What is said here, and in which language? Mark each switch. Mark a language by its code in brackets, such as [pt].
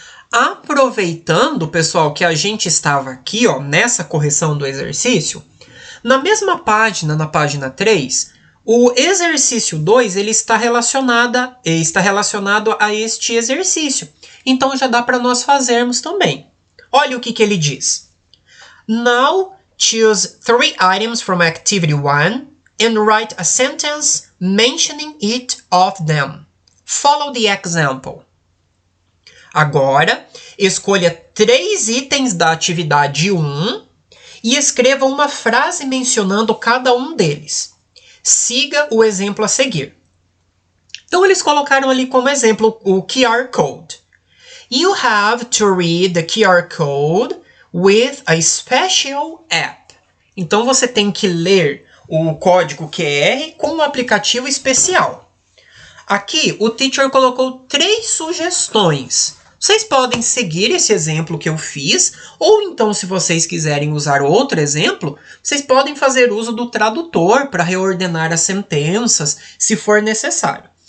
[pt] Aproveitando, pessoal, que a gente estava aqui, ó, nessa correção do exercício, na mesma página, na página 3, o exercício 2 ele está relacionado a este exercício. Então, já dá para nós fazermos também. Olha o que ele diz. [en] Now, choose 3 items from activity 1 and write a sentence mentioning each of them. Follow the example. [pt] Agora, escolha 3 itens da atividade 1 e escreva uma frase mencionando cada um deles. Siga o exemplo a seguir. Então, eles colocaram ali como exemplo o QR Code. [en] You have to read the QR code with a special app. [pt] Então você tem que ler o código QR com um aplicativo especial. Aqui o teacher colocou 3 sugestões. Vocês podem seguir esse exemplo que eu fiz, ou então, se vocês quiserem usar outro exemplo, vocês podem fazer uso do tradutor para reordenar as sentenças, se for necessário.